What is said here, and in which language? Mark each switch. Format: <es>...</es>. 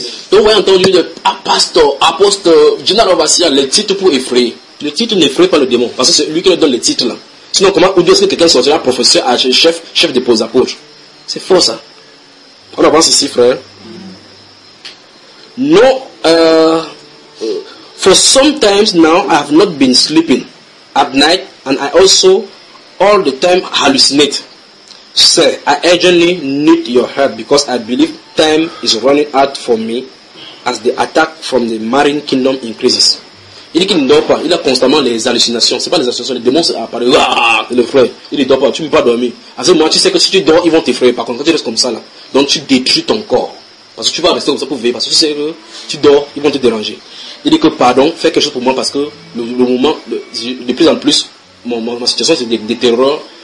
<fr>Donc, vous avez entendu le pasteur, apostle, général Ovassia, le titre pour effrayer. Le titre n'effraie pas le démon, parce que c'est lui qui le donne le titre là. Sinon, comment, où est-ce que quelqu'un sortira professeur, chef de pose apôtre? C'est faux ça. On avance ici, frère.</fr> <en>Non, for some time now, I have not been sleeping at night, and I also all the time hallucinate. Sir, I urgently need your help because I believe time is running out for me as the attack from the marine kingdom increases.</en> <fr>Il dit qu'il ne dort pas. Il a constamment les hallucinations. Ce n'est pas les hallucinations. Les démons apparaissent. Ah, le frère, il ne dort pas. Tu ne peux pas dormir. À ce moment, tu sais que si tu dors, ils vont t'effrayer. Par contre, quand tu restes comme ça, là, donc tu détruis ton corps. Parce que tu vas rester comme ça pour veiller. Parce que tu sais que tu dors, ils vont te déranger. Il dit que pardon, fais quelque chose pour moi parce que le moment, de plus en plus, ma situation, c'est des terreurs.</fr>